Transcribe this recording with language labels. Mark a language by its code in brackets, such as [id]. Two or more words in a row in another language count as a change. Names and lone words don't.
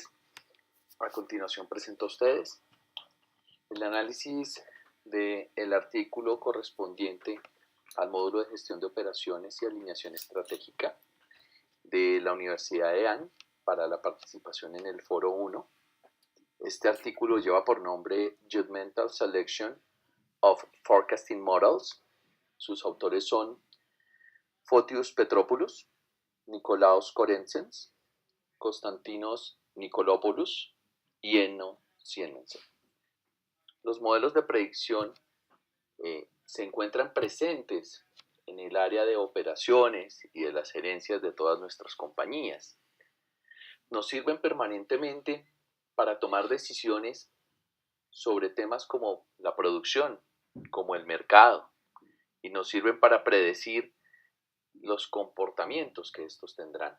[es] A continuación presento a ustedes el análisis del artículo correspondiente al módulo de gestión de operaciones y alineación estratégica de la Universidad de EAN para la participación en el Foro 1. Este artículo lleva por nombre Judgmental Selection of Forecasting Models. Sus autores son Fotios Petropoulos, Nikolaos Korensens, Konstantinos Nikolopoulos y Enno Siemens. Los modelos de predicción se encuentran presentes en el área de operaciones y de las gerencias de todas nuestras compañías. Nos sirven permanentemente para tomar decisiones sobre temas como la producción, como el mercado, y nos sirven para predecir los comportamientos que estos tendrán.